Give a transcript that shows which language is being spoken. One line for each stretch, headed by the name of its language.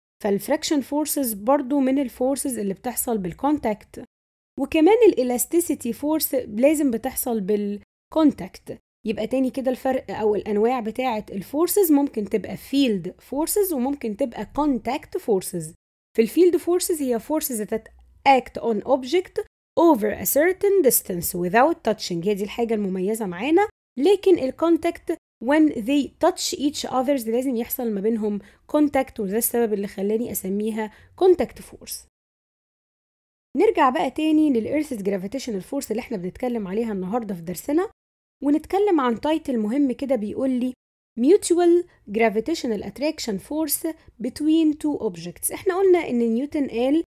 Arabic: فالفريكشن فورسز برضو من الفورسز اللي بتحصل بالكونتاكت. وكمان الالاستيسيتي فورس لازم بتحصل بالكونتاكت. يبقى تاني كده الفرق او الانواع بتاعه الفورسز ممكن تبقى فيلد فورسز وممكن تبقى كونتاكت فورسز. في الفيلد فورسز هي
English: forces that act on object over a certain distance without touching،
Arabic: هي دي الحاجة المميزة معانا. لكن الكونتاكت
English: when they touch each others
Arabic: لازم يحصل ما بينهم contact، وده السبب اللي خلاني أسميها contact force. نرجع بقى تاني للإيرث's gravitational force اللي احنا بنتكلم عليها النهاردة في درسنا، ونتكلم عن تايتل مهم كده بيقول لي
English: mutual gravitational attraction force between two objects.
Arabic: احنا قلنا ان نيوتن قال